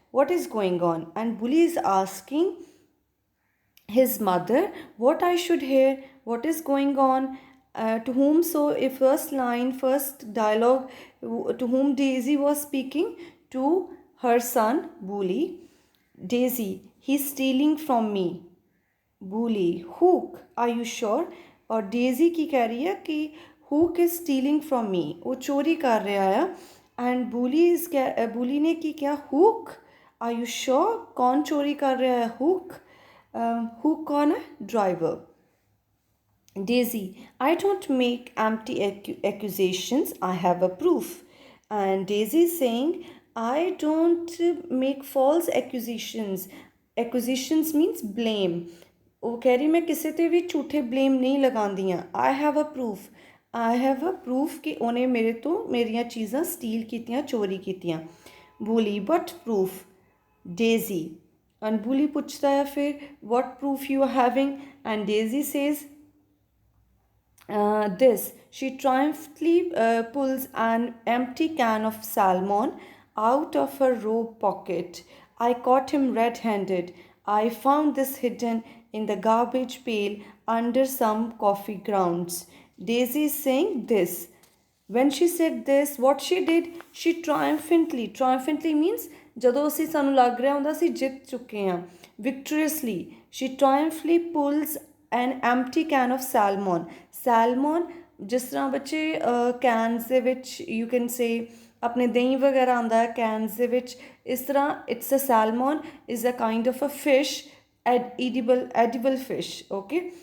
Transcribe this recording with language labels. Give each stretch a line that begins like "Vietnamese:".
English: What is going on? And Bully is asking his mother what I should hear, what is going on, to whom. So a first line, first dialogue, to whom Daisy was speaking, to her son Bully. Daisy, he's stealing from me. Bully, Hook, are you sure?
Hindi: और Daisy की कह रही है कि
English: Hook is stealing from me,
Hindi: वो चोरी कर रहा है. एंड बुली ने की क्या, हुक,
English: Are you sure?
Hindi: कौन चोरी कर रहा है? हुक. हुक कौन है? Driver.
English: Daisy, I don't make empty accusations, I have a proof. And Daisy is saying, I don't make false accusations. Accusations means blame.
Punjabi: ਉਹ ਕਹਿ ਰਹੀ ਮੈਂ ਕਿਸੇ ਤੇ ਵੀ ਝੂਠੇ ਬਲੇਮ ਨਹੀਂ ਲਗਾਉਂਦੀਆਂ.
English: I have a proof
Punjabi: ਕਿ ਉਹਨੇ ਮੇਰੇ ਤੋਂ ਮੇਰੀਆਂ ਚੀਜ਼ਾਂ ਸਟੀਲ ਕੀਤੀਆਂ, ਚੋਰੀ ਕੀਤੀਆਂ.
English: Boley, what proof? Daisy. And Boley
Punjabi: ਪੁੱਛਦਾ ਹੈ ਫਿਰ,
English: What proof you are having? And Daisy says this. She triumphantly pulls an empty can of salmon out of her robe pocket. I caught him red handed. I found this hidden in the garbage pail under some coffee grounds. Daisy is saying this. When she said this, what she did, she triumphantly means
Punjabi: ਜਦੋਂ ਅਸੀਂ ਸਾਨੂੰ ਲੱਗ ਰਿਹਾ ਹੁੰਦਾ ਅਸੀਂ ਜਿੱਤ ਚੁੱਕੇ ਹਾਂ,
English: victoriously, she triumphantly pulls an empty can of salmon.
Punjabi: Salmon, ਜਿਸ ਤਰ੍ਹਾਂ ਬੱਚੇ ਕੈਨਸ ਦੇ ਵਿੱਚ ਯੂ ਕੈਨ ਸੇ ਆਪਣੇ ਦਹੀਂ ਵਗੈਰਾ ਆਉਂਦਾ ਹੈ ਕੈਨਸ ਦੇ ਵਿੱਚ, ਇਸ ਤਰ੍ਹਾਂ
English: It's a salmon is a kind of a fish, edible fish. Okay.